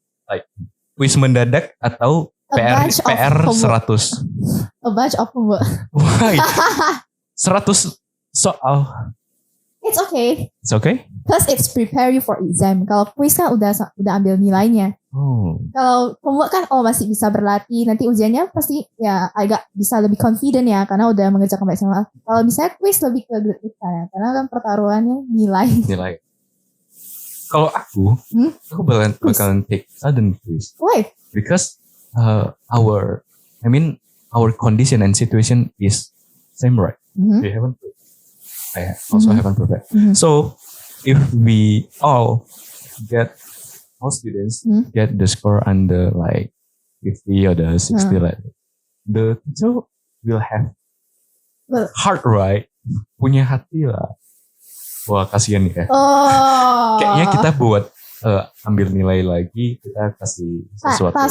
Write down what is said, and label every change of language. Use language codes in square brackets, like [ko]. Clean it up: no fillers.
[id] Like quiz mendadak atau A PR [en] bunch of homework. 100. A bunch of homework. Why? 100 soal. It's okay. It's okay? Because it's prepare you for exam. [id] Kalau quiz kan udah ambil nilainya. Oh. Kalau homework kan masih bisa berlatih. Nanti ujiannya pasti ya agak bisa lebih confident ya. Karena udah mengerjakan banyak sama. Kalau misalnya quiz lebih ke gratifikan ya. Karena kan pertaruhannya nilai. Kalau aku bakalan [en] take sudden quiz. Why? Because our condition and situation is same, right? Mm-hmm. We haven't. I also haven't prepared. Mm-hmm. So if we all students get the score under like 50 or the 60, like the teacher will have heart, right? [id] Punya hati lah. Wah, kasihan ya. Oh. Kayaknya kita buat ambil nilai lagi, kita kasih sesuatu.